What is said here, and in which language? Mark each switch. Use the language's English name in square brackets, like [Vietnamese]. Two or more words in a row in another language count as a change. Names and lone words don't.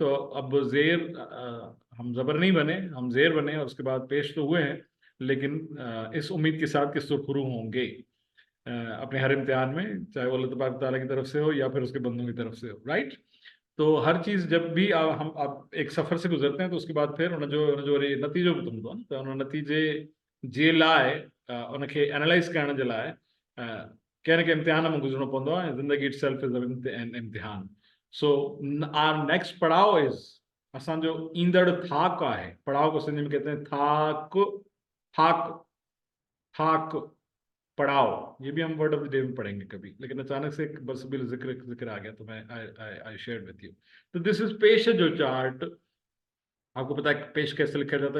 [Urdu] تو اب زیر ہم زبر نہیں بنے، ہم زیر بنے اور اس کے بعد پیش تو ہوئے ہیں، لیکن اس امید کے ساتھ کہ سرخرو ہوں گے اپنے ہر امتحان میں، چاہے وہ اللہ تبارک تعالیٰ کی طرف سے ہو یا پھر اس کے بندوں کی طرف سے ہو، رائٹ? تو ہر چیز جب بھی ہم آپ ایک سفر سے گزرتے ہیں تو اس کے بعد پھر جو [Sindhi] नतीजो ॿुधंदो आहे, तो उन नतीजे जे लाइ उनखे एनालाइज़ करण जे लाइ कंहिं न कंहिं इम्तिहान में गुज़रणो पवंदो आहे। [English] ज़िंदगी itself is an इम्तिहान. So our next पड़ाव is [Sindhi] असांजो ईंदड़ थाक आहे। [Urdu] پڑاؤ کو سندھی میں کہتے ہیں تھاک، تھاک، تھاک، پڑاؤ. یہ بھی ہم [English] word of the day [Urdu] میں پڑھیں گے کبھی، لیکن اچانک سے ایک بس بالذکر آ گیا تو میں [English] I share with you. [Urdu] तो [English] this is [Urdu] پیش جو چارٹ، آپ کو پتا ہے پیش کیسے لکھا جاتا ہے?